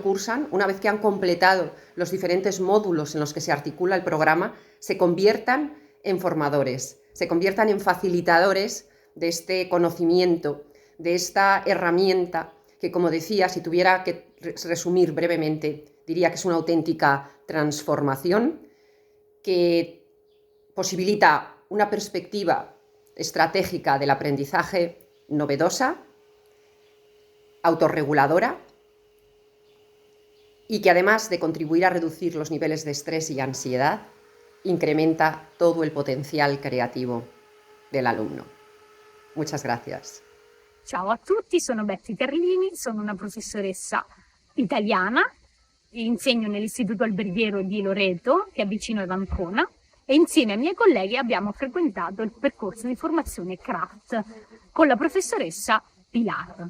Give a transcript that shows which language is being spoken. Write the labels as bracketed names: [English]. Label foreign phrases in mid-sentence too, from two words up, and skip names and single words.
[Spanish] cursan, una vez que han completado los diferentes módulos en los que se articula el programa, se conviertan en formadores, se conviertan en facilitadores de este conocimiento, de esta herramienta que, como decía, si tuviera que resumir brevemente, diría que es una auténtica transformación que posibilita una perspectiva estratégica del aprendizaje novedosa, autorreguladora, y que además de contribuir a reducir los niveles de estrés y ansiedad, incrementa todo el potenziale creativo del alumno. Muchas gracias. [Italian] Ciao a tutti, sono Betty Carlini, sono una professoressa italiana, insegno nell'Istituto Alberghiero di Loreto, che è vicino ad Ancona, e insieme ai miei colleghi abbiamo frequentato il percorso di formazione CRAFT con la professoressa Pilar.